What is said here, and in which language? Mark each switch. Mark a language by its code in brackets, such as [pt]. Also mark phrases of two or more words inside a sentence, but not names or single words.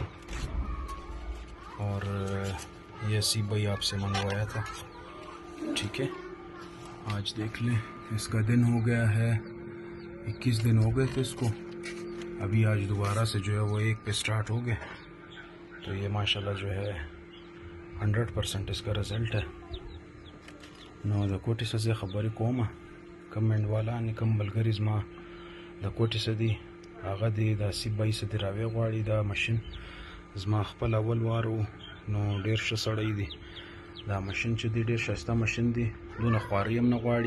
[ur] اور یہ حسیب بھائی آپ سے منگوایا تھا، ٹھیک ہے. آج دیکھ لیں اس کا دن ہو گیا ہے 21 دن ہو گئے تھے اس کو. ابھی آج دوبارہ سے جو ہے وہ 1 پہ سٹارٹ ہو گئے. تو یہ ماشاءاللہ جو ہے 100% اس کا رزلٹ ہے. [ps] نو د کوټې څخه زه خبرې کوم، کم منډوالان کم ملګري زما د کوټې څخه دي، هغه دې د حسیب بھائی څخه دې راوی غواړي دا مشین. زما خپل اول وار و، نو ډېر ښه سړی دی. دا مشین چې دی ډېر ښایسته مشین دی، دونه خواري هم نه غواړي.